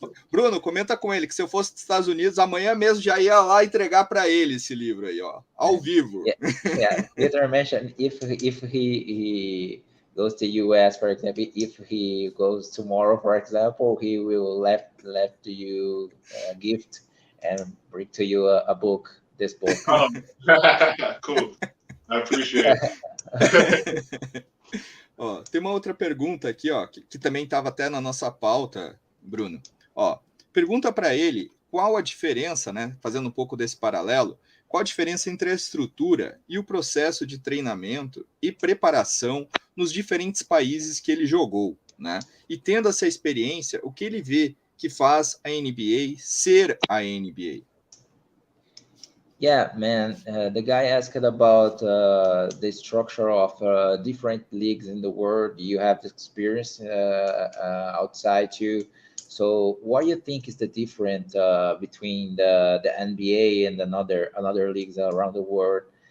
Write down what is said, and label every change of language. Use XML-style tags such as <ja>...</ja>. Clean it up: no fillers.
<pt>Bruno, comenta com ele que se eu fosse dos Estados Unidos, amanhã mesmo já ia lá entregar para ele esse livro aí, ó, ao vivo.</pt> <en>Peter mentioned if he goes to US, for example, if he goes tomorrow, for example, he will left to you a gift and bring to you a book, this book. Oh, cool. I appreciate it.</en> <pt>Ó, tem uma outra pergunta aqui, ó, que também estava até na nossa pauta, Bruno. Ó, pergunta para ele qual a diferença, né, fazendo um pouco desse paralelo, qual a diferença entre a estrutura e o processo de treinamento e preparação nos diferentes países que ele jogou, né? E tendo essa experiência, o que ele vê que faz a NBA ser a NBA?</pt> <en>Yeah, man. The guy asked about the structure of different leagues in the world. You have experience outside too. So, what do you think is the difference between the NBA and another leagues around the world?</en>